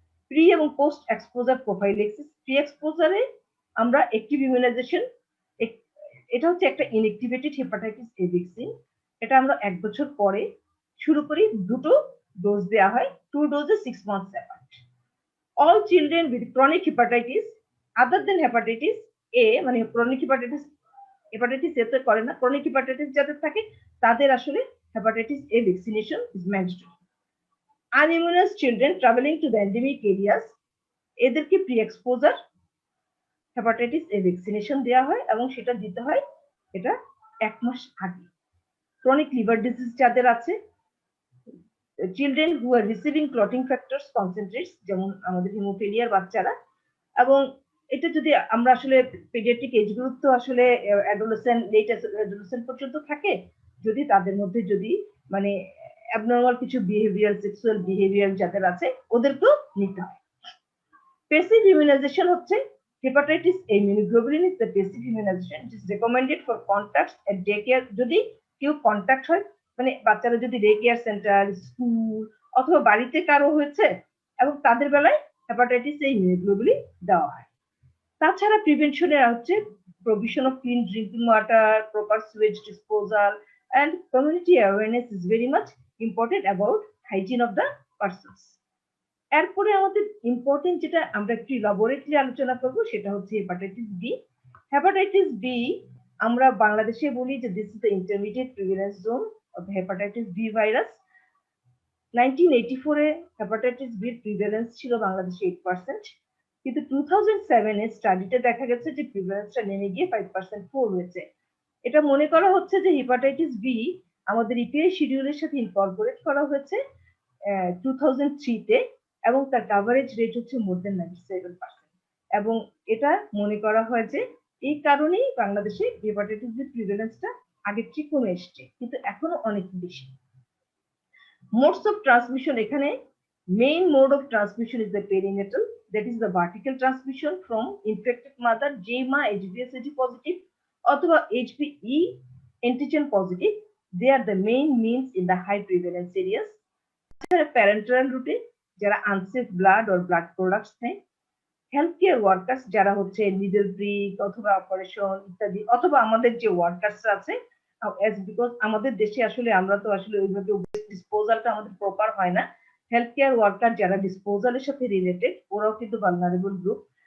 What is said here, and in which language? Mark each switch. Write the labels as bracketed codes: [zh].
[bn] Pre এবং post exposure prophylaxis. Pre এক্সপোজারে আমরা active immunisation, এটা হচ্ছে একটা ইনঅ্যাক্টিভেটেড হেপাটাইটিস এ ভ্যাকসিন। এটা আমরা 1 বছর পরে শুরু করি, দুটো ডোজ দেওয়া হয়, [en] 2 doses 6 months apart. All children with chronic hepatitis other than hepatitis A, [bn] মানে [en] chronic hepatitis [bn] এ তো করে না, [en] chronic hepatitis [bn] যাদের থাকে তাদের আসলে [en] hepatitis A vaccination is mandatory. Unimmunized children traveling to the endemic areas, [bn] এদেরকে pre exposure hepatitis A vaccination দেওয়া হয় এবং সেটা দিতে হয় এটা 1 মাস আগে। ক্রনিক লিভার ডিজিজ যাদের আছে, [en] children who are receiving clotting factors concentrates, [bn] যেমন আমাদের হিমোফিলিয়ার বাচ্চারা, এবং এটা যদি আমরা আসলে পেডিয়াট্রিক এজ গ্রুপ তো আসলে অ্যাডোলেসেন্ট, লেট অ্যাডোলেসেন্ট পর্যন্ত থাকে, যদি তাদের মধ্যে যদি মানে অ্যাবনর্মাল কিছু বিহেভিয়ার, সেক্সুয়াল বিহেভিয়ার যাদের আছে ওদেরকেও নিতে হয়। [en] passive immunization [bn] হচ্ছে [en] Hepatitis A immunoglobulin is the passive immunization, it is recommended for contacts at day care. [bn] যদি কেউ কন্টাক্ট হয়, মানে বাচ্চারা যদি ডে কেয়ার সেন্টার, স্কুল অথবা বাড়িতে কারো হয়েছে এবং তাদের বেলায় হেপাটাইটিস এ ইমিউনোগ্লোবুলিন দেওয়া হয়। তাছাড়া প্রিভেনশনের হচ্ছে [en] provision of clean drinking water, proper sewage disposal, and community awareness is very much important about hygiene of the persons. [bn] এরপরে আমাদের ইম্পর্টেন্ট যেটা আমরা একটু ল্যাবরেটরি আলোচনা করব সেটা হচ্ছে হেপাটাইটিস বি। হেপাটাইটিস বি আমরা বাংলাদেশে বলি যে [en] This is the intermediate prevalence zone of hepatitis B virus. [bn] 1984 A hepatitis B prevalence ছিল বাংলাদেশে 8%, কিন্তু 2007 এর স্টাডিতে দেখা গেছে যে প্রিভ্যালেন্সটা নেমে গিয়ে 5% হয়েছে। এটা মনে করা হচ্ছে যে হেপাটাইটিস বি আমাদের ইপিআই শিডিউলের সাথে ইনকর্পোরেট করা হয়েছে 2003 তে, এবং তার কাভারেজ রেট হচ্ছে [en] more than [bn] 97%, এবং এটা মনে করা হয় যে এই কারণেই বাংলাদেশে হেপাটাইটিস বি প্রিভ্যালেন্সটা আগের চেয়ে কমে এসছে, কিন্তু এখনো অনেক বেশি। [en] modes of transmission, [bn] এখানে [en] main mode of transmission is the perinatal, that is the vertical transmission from infected mother, [bn] যে মা [en] HBsAg positive অথবা HBe antigen positive, they are the main means in the high prevalence areas. [bn] Parental রুটে যারা [en] unsafe blood or blood products [bn] নেয়, health care workers যারা হচ্ছে needle prick অথবা operation ইত্যাদি, অথবা আমাদের যে ওয়ার্কার্স আছে, বিকজ আমাদের দেশে আসলে আমরা তো আসলে ওইভাবে ডিসপোজালটা আমাদের প্রপার হয় না, হেলথ কেয়ার ওয়ার্কার যারা ডিসপোজালের সাথে রিলেটেড ওরাও কিন্তু ভালনারেবল গ্রুপ।